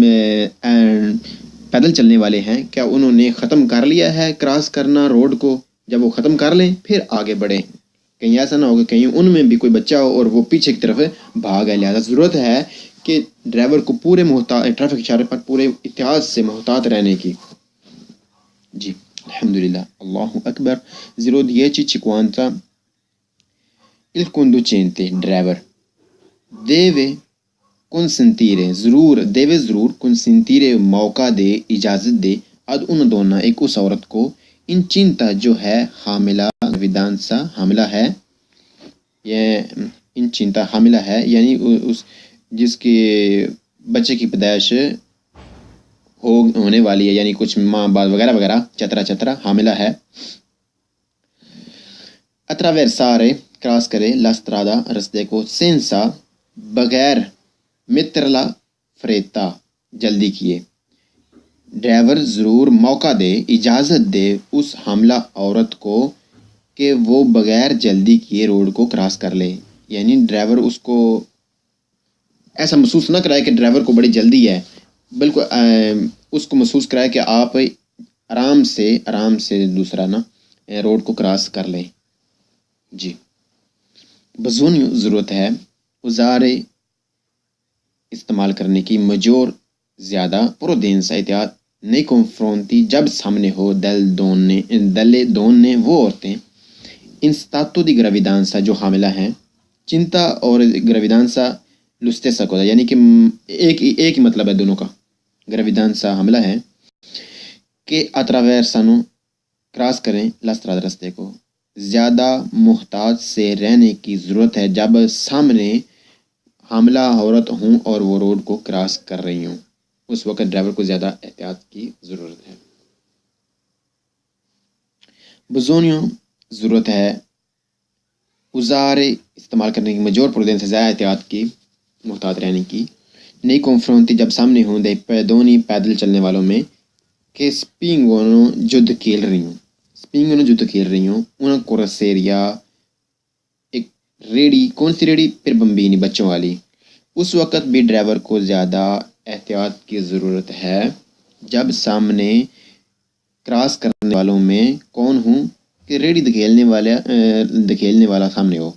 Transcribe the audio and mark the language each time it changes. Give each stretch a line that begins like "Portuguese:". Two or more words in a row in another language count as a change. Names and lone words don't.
Urdu: پیدل چلنے والے ہیں کیا انہوں نے ختم کر لیا ہے کراس کرنا روڈ کو، جب وہ ختم کر لیں پھر آگے بڑھیں، کہیں ایسا نہ ہو کہ کہیں ان میں بھی کوئی بچہ ہو اور وہ پیچھے کی طرف بھاگ ہے، لہذا ضرورت ہے کہ ڈرائیور کو پورے ٹریفک اشارے پر پورے احتیاط سے محتاط رہنے کی۔ جی الحمدللہ، اللہ اکبر۔ 0:10:50
Italian: il conducente
Urdu: ڈرائیور
Italian: deve consentire
Urdu: ضرور consentire موقع دے، اجازت دے
Italian: ad una donna
Urdu: ایک اس عورت کو incinta جو ہے حاملہ، gravidanza حاملہ ہے، یہ incinta حاملہ ہے یعنی اس جس کے بچے کی پیدائش ہونے والی ہے، یعنی کچھ ماہ بعد وغیرہ وغیرہ، چترا حاملہ ہے۔ attraversare کراس کرے،
Italian: la strada
Urdu: رستے کو، senza بغیر، مترلا فریتا جلدی کیے، ڈرائیور ضرور موقع دے، اجازت دے اس حاملہ عورت کو کہ وہ بغیر جلدی کیے روڈ کو کراس کر لے، یعنی ڈرائیور اس کو ایسا محسوس نہ کرائے کہ ڈرائیور کو بڑی جلدی ہے، بالکل اس کو محسوس کرائے کہ آپ آرام سے دوسرا نا روڈ کو کراس کر لیں۔ جی بزونی ضرورت ہے، usare استعمال کرنے کی، maggior زیادہ، prudenza احتیاط،
Italian: nei confronti
Urdu: جب سامنے ہو،
Italian: delle donne وہ
Urdu: عورتیں،
Italian: in stato di gravidanza
Urdu: جو حاملہ ہیں، چنتا اور
Italian: gravidanza lo stesso cosa
Urdu: یعنی کہ ایک ہی مطلب ہے دونوں کا، gravidanza حاملہ ہے، کہ attraversano کراس کریں
Italian: la strada
Urdu: رستے کو، زیادہ محتاط سے رہنے کی ضرورت ہے جب سامنے حاملہ عورت ہوں اور وہ روڈ کو کراس کر رہی ہوں، اس وقت ڈرائیور کو زیادہ احتیاط کی ضرورت ہے۔ بزونیو ضرورت ہے، usare استعمال کرنے کی،
Italian: maggior prudenza
Urdu: زیادہ احتیاط کی، محتاط رہنے کی،
Italian: nei confronti
Urdu: jab سامنے ہوں
Italian: dei pedoni
Urdu: پیدل چلنے والوں میں
Italian: che spingono
Urdu: جو دھکیل رہی ہوں spingono جو دھکیل رہی ہوں
Italian: una corseria
Urdu: ایک ریڑی کون سی ریڑی پھر بمبینی بچوں والی اس وقت بھی ڈرائیور کو زیادہ احتیاط کی ضرورت ہے جب سامنے کراس کرنے والوں میں کون ہوں کہ ریڑی دھکیلنے والا سامنے ہو